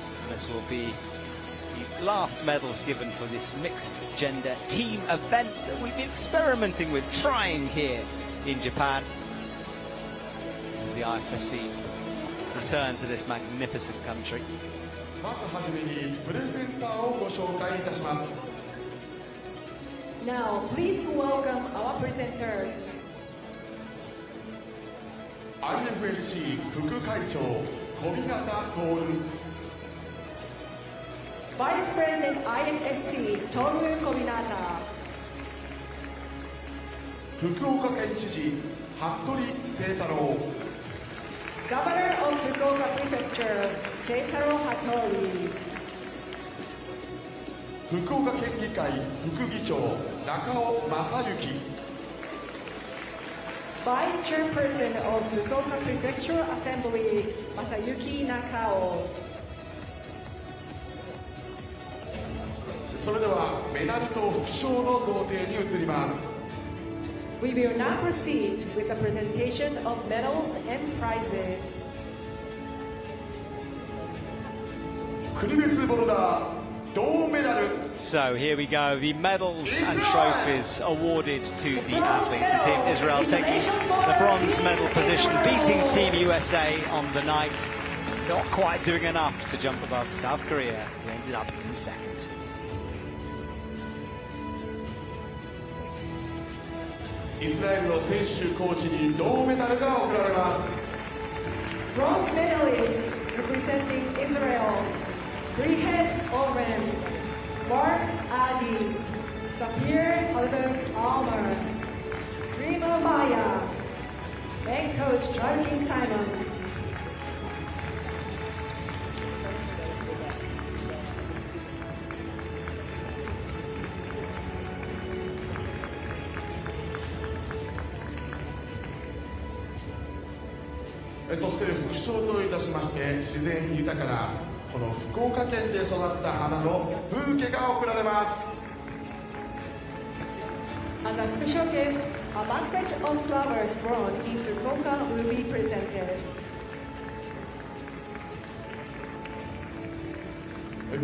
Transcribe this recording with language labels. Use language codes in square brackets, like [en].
[en] This will be the last medals given for this mixed gender team event that we've been experimenting with, trying here in Japan. As the IFSC return to this magnificent country. [ja] まずはじめにプレゼンターをご紹介いたします。 [en] Now, please welcome our presenters. [ja] IFSC 副会長小日向徹、 [en] Vice President IFSC Toru Kominata. [ja] 福岡県知事服部清太郎、 [en] Governor of Fukuoka Prefecture, Seitaro Hattori. [ja] 福岡県議会副議長中尾正幸、 [en] Vice Chairperson of Fukuoka Prefecture Assembly, Masayuki Nakao. [ja] それではメダルと副賞の贈呈に移ります。 [en] We will now proceed with the presentation of medals and prizes. [ja] 国別ボルダー銅メダル。 [en] So here we go, the medals and trophies awarded to the athletes. Team Israel taking the bronze medal position, beating Team USA on the night. Not quite doing enough to jump above South Korea, who ended up in second. [ja] イスラエルの選手コーチに銅メダルが贈られます。 [en] Bronze medalist representing Israel, Brihet Oren, Mark Adi, Sapir Almer, Rima Maya, and Coach Jarkin Simon. [ja] そして副賞といたしまして、自然豊かなこの福岡県で育った花のブーケが贈られます。 [en] As a special gift, a bunch of flowers grown in Fukuoka will be presented.